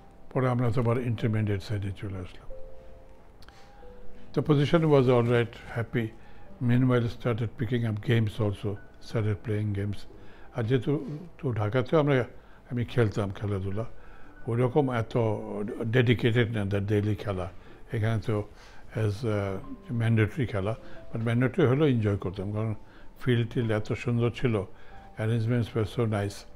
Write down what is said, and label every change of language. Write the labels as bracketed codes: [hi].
[bn] পরে আমরা তো আবার ইন্টারমিডিয়েট সাইডে চলে আসলাম। [en] The position was all right, happy. Meanwhile, started picking up games also, started playing games. [bn] আর যেহেতু তো ঢাকাতেও আমি খেলতাম খেলাধুলা, ওইরকম এত ডেডিকেটেড না ডেইলি খেলা, এখানে তো অ্যাজ ম্যান্ডেটরি খেলা, বাট ম্যান্ডেটরি হলেও এনজয় করতাম, কারণ ফিল্ড টিল্ড এত সুন্দর ছিল, [en] Arrangements were so nice.